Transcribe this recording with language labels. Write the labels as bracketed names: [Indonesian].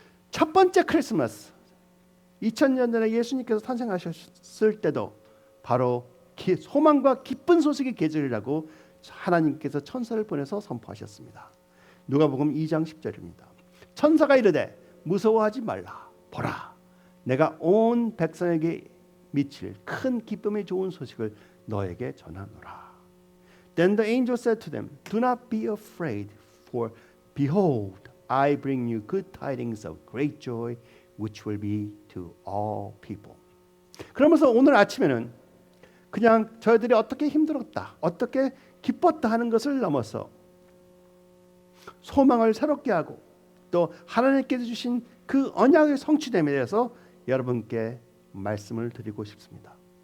[Korean] 첫 번째 크리스마스 2000년 전에 예수님께서 탄생하셨을 때도 바로 소망과 기쁜 소식의 계절이라고 하나님께서 천사를 보내서 선포하셨습니다. 누가복음 2장 10절입니다. 천사가 이르되 무서워하지 말라. 보라, 내가 온 백성에게 미칠 큰 기쁨의 좋은 소식을 너에게 전하노라. [English] Then the angel said to them, Do not be afraid, for behold, I bring you good tidings of great joy, which will be to all people. [Korean] 그러면서 오늘 아침에는 그냥 저희들이 어떻게 힘들었다, 어떻게 기뻤다 하는 것을 넘어서 소망을 새롭게 하고 또 하나님께서 주신 그 언약의 성취됨에 대해서 여러분께 말씀을 드리고 싶습니다.